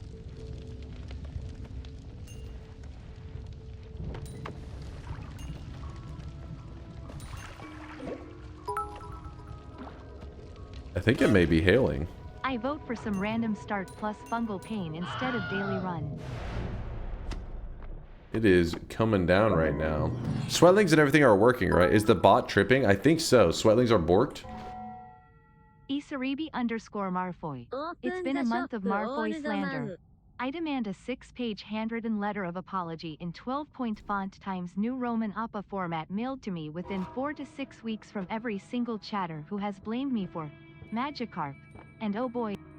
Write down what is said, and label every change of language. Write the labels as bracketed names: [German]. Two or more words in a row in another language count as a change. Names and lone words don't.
[English] I think it may be hailing. I vote for some random start plus fungal pain instead of daily run. It is coming down right now. Sweatlings and everything are working, right? Is the bot tripping? I think so. Sweatlings are borked. Isaribi_Marfoy. It's been a month of Marfoy slander. I demand a 6-page handwritten letter of apology in 12-point font times New Roman Appa format mailed to me within 4 to 6 weeks from every single chatter who has blamed me for Magikarp. And oh boy.